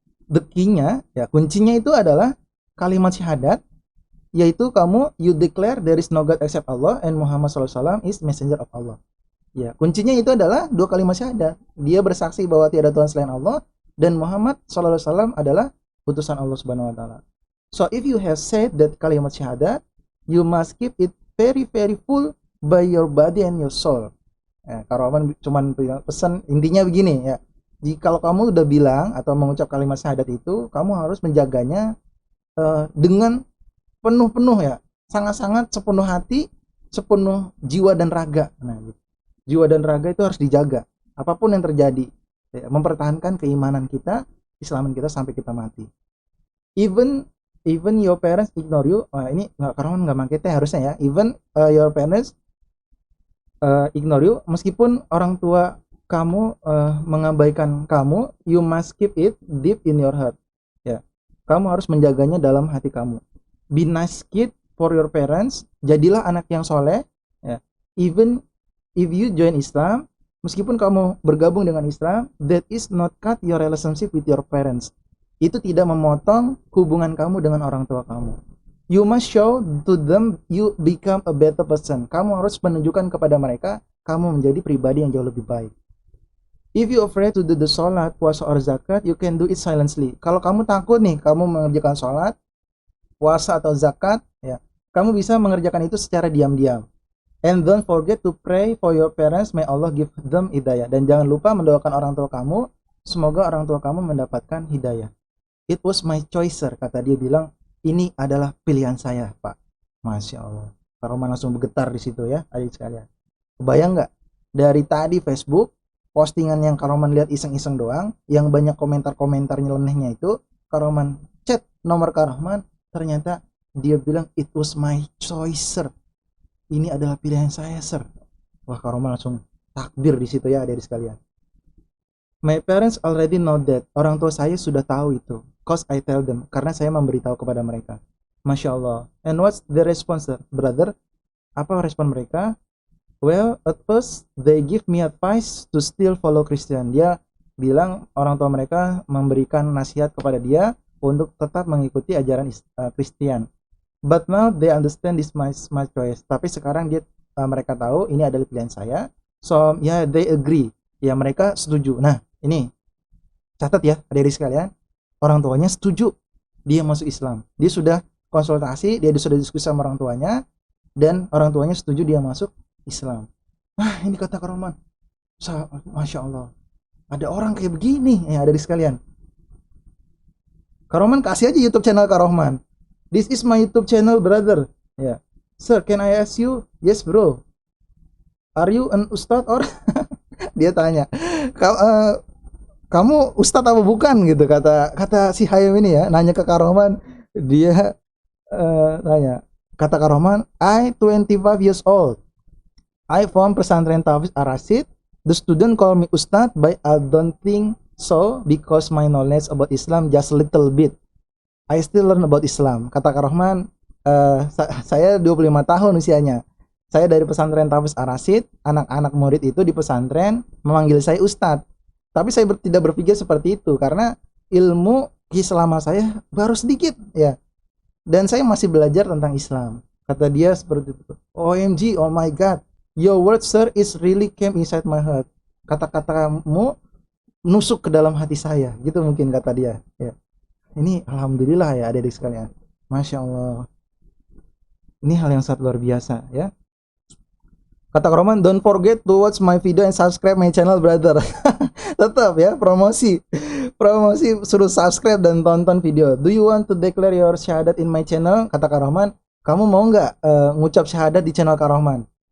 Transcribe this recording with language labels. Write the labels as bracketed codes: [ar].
[en] The key-nya, [id] ya kuncinya itu adalah kalimat syahadat, yaitu kamu [en] you declare there is no God except Allah and Muhammad SAW is messenger of Allah. [id] Ya, kuncinya itu adalah 2 kalimat syahadat. Dia bersaksi bahwa tiada Tuhan selain Allah dan Muhammad SAW adalah utusan Allah Subhanahu wa taala. [en] So if you have said that kalimat syahadat, you must keep it very very full by your body and your soul. [id] Ya, Karoman cuman pesan intinya begini ya. Jika kamu udah bilang atau mengucap kalimat syahadat itu, kamu harus menjaganya dengan penuh-penuh ya, sangat-sangat sepenuh hati, sepenuh jiwa dan raga. Nah, gitu. Jiwa dan raga itu harus dijaga, apapun yang terjadi, ya, mempertahankan keimanan kita, Islaman kita sampai kita mati. [en] Even your parents ignore you. [id] Ini nggak pakai teh harusnya ya. [en] Even your parents ignore you, [id] meskipun orang tua kamu mengabaikan kamu, [en] you must keep it deep in your heart. [id] Ya, kamu harus menjaganya dalam hati kamu. [en] Be nice kid for your parents. [id] Jadilah anak yang soleh. Ya. [en] Even if you join Islam, [id] meskipun kamu bergabung dengan Islam, [en] that is not cut your relationship with your parents. [id] Itu tidak memotong hubungan kamu dengan orang tua kamu. [en] You must show to them you become a better person. [id] Kamu harus menunjukkan kepada mereka kamu menjadi pribadi yang jauh lebih baik. [en] If you afraid to do the sholat, puasa or zakat, you can do it silently. [id] Kalau kamu takut nih, kamu mengerjakan sholat, puasa atau zakat, ya, kamu bisa mengerjakan itu secara diam-diam. [en] And don't forget to pray for your parents, may Allah give them hidayah. [id] Dan jangan lupa mendoakan orang tua kamu, semoga orang tua kamu mendapatkan hidayah. [en] It was my choice, sir. [id] Kata dia bilang, ini adalah pilihan saya, Pak. Masya Allah. Karoman langsung bergetar di situ ya, adik sekalian. Kebayang nggak? Dari tadi Facebook, postingan yang Karoman lihat iseng-iseng doang, yang banyak komentar-komentar nyelenehnya itu, Karoman chat nomor Karoman, ternyata dia bilang, [en] it was my choice, sir. [id] Ini adalah pilihan saya, sir. Wah, Karoman langsung takbir di situ ya, adik sekalian. [en] My parents already know that. [id] Orang tua saya sudah tahu itu. [en] Cause I tell them. [id] Karena saya memberitahu kepada mereka. Masya Allah. [en] And what's the response, brother? [id] Apa respon mereka? [en] Well, at first they give me advice to still follow Christian. [id] Dia bilang orang tua mereka memberikan nasihat kepada dia untuk tetap mengikuti ajaran Kristen. [en] But now they understand this my choice. [id] Tapi sekarang mereka tahu ini adalah pilihan saya. [en] So yeah, they agree. [id] Ya, mereka setuju. Nah, ini catat ya, adik-adik sekalian. Orang tuanya setuju dia masuk Islam. Dia sudah konsultasi, dia sudah diskusi sama orang tuanya, dan orang tuanya setuju dia masuk Islam. Nah, ini kata Karoman, Masya Allah, ada orang kayak begini ya, adik sekalian. Karoman kasih aja YouTube channel Karoman. [en] This is my YouTube channel, brother. Ya, sir, can I ask you? Yes, bro. Are you an ustad or? [id] Dia tanya, kamu ustadz apa bukan gitu, kata si Hayam ini ya, nanya ke Karoman. Dia nanya, kata Karoman, [en] I 25 years old, I from pesantren Tafiz Ar-Rasyid. The student call me ustadz, but I don't think so because my knowledge about Islam just little bit. I still learn about Islam. [id] Kata Karoman, saya 25 tahun usianya. Saya dari pesantren Tafiz Ar-Rasyid. Anak-anak murid itu di pesantren memanggil saya ustadz. Tapi saya tidak berpikir seperti itu karena ilmu Islam saya baru sedikit ya. Dan saya masih belajar tentang Islam. Kata dia seperti itu. [en] OMG, oh my God, your word, sir, is really came inside my heart. [id] Kata-katamu nusuk ke dalam hati saya. Gitu mungkin kata dia. Ya. Ini alhamdulillah ya adik-adik sekalian. Masya Allah. Ini hal yang sangat luar biasa ya. [en] Kata Roman, don't forget to watch my video and subscribe my channel, brother. [id] Tetap ya, promosi, suruh subscribe dan tonton video. [en] Do you want to declare your syahadat in my channel? [id] Kata Kak Roman, kamu mau nggak ngucap syahadat di channel Kak Roman?